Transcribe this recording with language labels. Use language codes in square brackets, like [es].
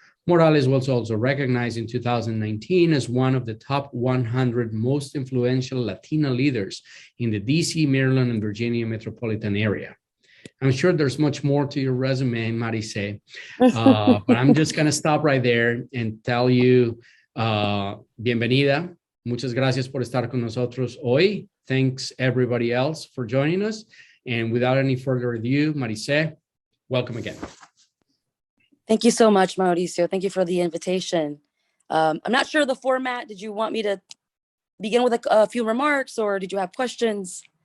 [en] Morales was also recognized in 2019 as one of the top 100 most influential Latina leaders in the DC, Maryland, and Virginia metropolitan area. I'm sure there's much more to your resume, Maricé, but I'm just going to stop right there and tell you, bienvenida. [es] Muchas gracias por estar con nosotros hoy. [en] Thanks everybody else for joining us. And without any further ado, Maricé, welcome again. Thank you so much, Mauricio. Thank you for the invitation. I'm not sure of the format. Did you want me to begin with a few remarks, or did you have questions?